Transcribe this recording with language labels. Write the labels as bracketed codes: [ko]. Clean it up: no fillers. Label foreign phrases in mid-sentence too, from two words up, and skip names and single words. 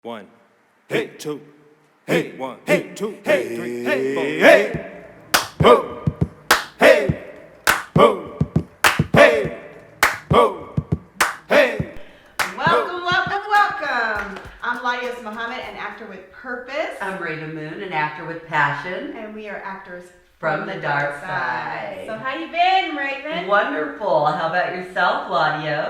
[en] One, hey, two, hey, one, hey, two, hey, three, hey, four, hey, ho, hey, ho, hey, ho, hey. Welcome. I'm LaDios Muhammad, an actor with purpose. I'm Rav'n an actor with passion. And we are actors from the dark side. So how you been, Rav'n? Wonderful. How about yourself, LaDios?